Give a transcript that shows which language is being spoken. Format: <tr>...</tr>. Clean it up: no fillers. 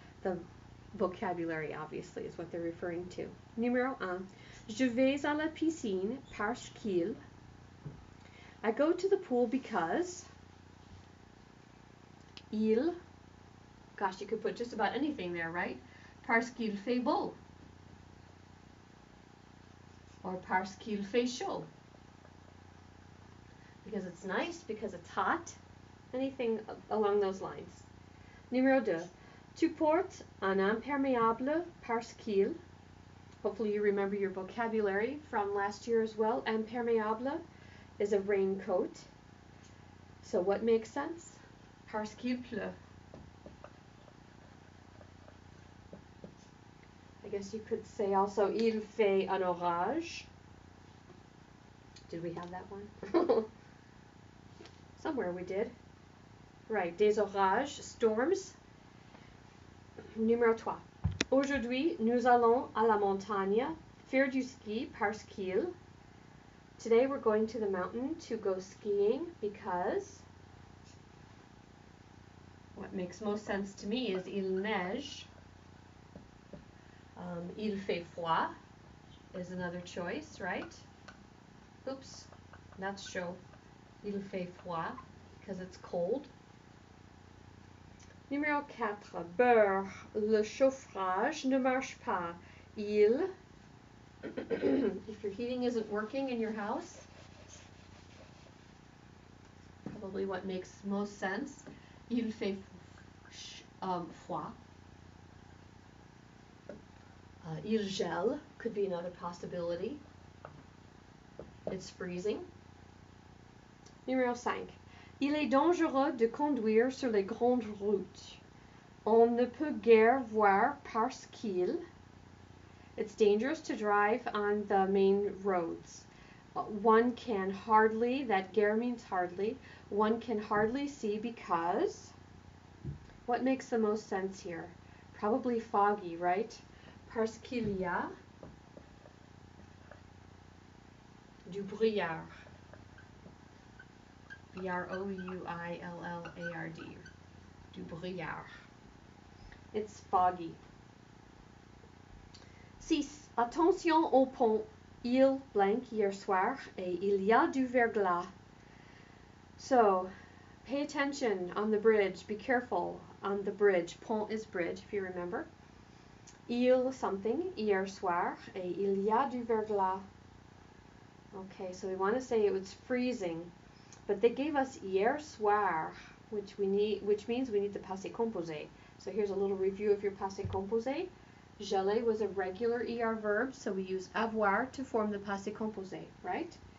<en>The vocabulary, obviously, is what they're referring to.</en> <fr>Numéro 1. Je vais à la piscine parce qu'il.</fr> <en>I go to the pool because.</en> <fr>Il.</fr> <en>Gosh, you could put just about anything there, right?</en> <fr>Parce qu'il fait beau.</fr> <en>Or</en> <fr>parce qu'il fait chaud.</fr> <en>Because it's nice, because it's hot. Anything along those lines.</en> <fr>Numéro 2. Tu portes un imperméable parce qu'il.</fr> <en>Hopefully you remember your vocabulary from last year as well. Imperméable is a raincoat. So what makes sense?</en> <fr>Parce qu'il pleut.</fr> <en>I guess you could say also,</en> <fr>il fait un orage.</fr> <en>Did we have that one? Somewhere we did. Right, des orages, storms. Numéro 3.</en> <fr>Aujourd'hui, nous allons à la montagne faire du ski parce qu'il.</fr> <en>Today we're going to the mountain to go skiing because. What makes most sense to me is</en> <fr>il neige. Il fait froid</fr> <en>is another choice, right? Oops, that's chaud.</en> <fr>Il fait froid</fr> <en>because it's cold.</en> <fr>Numéro 4. Beurre, le chauffage ne marche pas. Il.</fr> <en>If your heating isn't working in your house, probably what makes most sense.</en> <fr>Il fait froid. Il gèle could be another possibility.</fr> <en>It's freezing.</en> <fr>Numéro 5. Il est dangereux de conduire sur les grandes routes. On ne peut guère voir parce qu'il.</fr> <en>It's dangerous to drive on the main roads. One can hardly, that guère means hardly, one can hardly see because. What makes the most sense here? Probably foggy, right?</en> <fr>Parce qu'il y a du brouillard. B-R-O-U-I-L-L-A-R-D. Du brouillard.</fr> <en>It's foggy.</en> <fr>6. Attention au pont. Il blank hier soir et il y a du verglas.</fr> <en>So, pay attention on the bridge. Be careful on the bridge. Pont is bridge, if you remember.</en> <fr>Il something, hier soir, et il y a du verglas.</fr> <en>Okay, so we want to say it was freezing, but they gave us hier soir, which means we need the passé composé. So here's a little review of your passé composé. Geler was a regular ER verb, so we use avoir to form the passé composé, right?</en>